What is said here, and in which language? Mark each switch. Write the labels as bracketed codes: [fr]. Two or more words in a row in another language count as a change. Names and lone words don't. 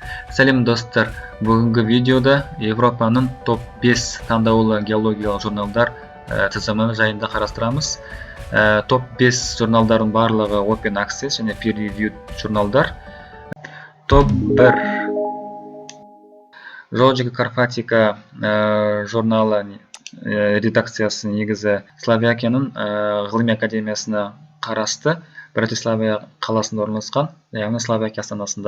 [kk] Сәлем достар, бүгінгі видеода Европаның топ 5 таңдаулы геологиялық журналдар тізімі жайында қарастырамыз. Топ 5 журналдардың барлығы [en] open access [kk] және [en] peer reviewed [kk] журналдар. Топ 1 Geologica Carpatica журналы редакциясы негізі Словакияның ғылыми академиясына қарасты, Братислава қаласында орналасқан, яғни Словакия астанасында.